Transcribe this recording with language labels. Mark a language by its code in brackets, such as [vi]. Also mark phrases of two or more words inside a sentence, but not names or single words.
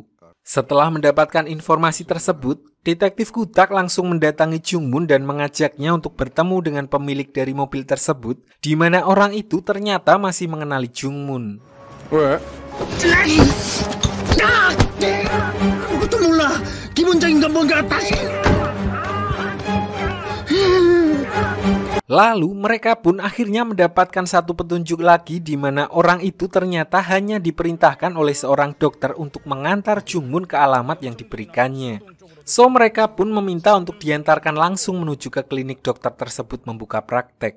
[id] Setelah mendapatkan informasi tersebut, detektif Gutak langsung mendatangi Jungmun dan mengajaknya untuk bertemu dengan pemilik dari mobil tersebut, di mana orang itu ternyata masih mengenali Jungmun. [ko] 왜? 아무것도 몰라. 기본적인 건 뭔가 다시. [id] Lalu mereka pun akhirnya mendapatkan satu petunjuk lagi di mana orang itu ternyata hanya diperintahkan oleh seorang dokter untuk mengantar Jungmun ke alamat yang diberikannya. So mereka pun meminta untuk diantarkan langsung menuju ke klinik dokter tersebut membuka praktek.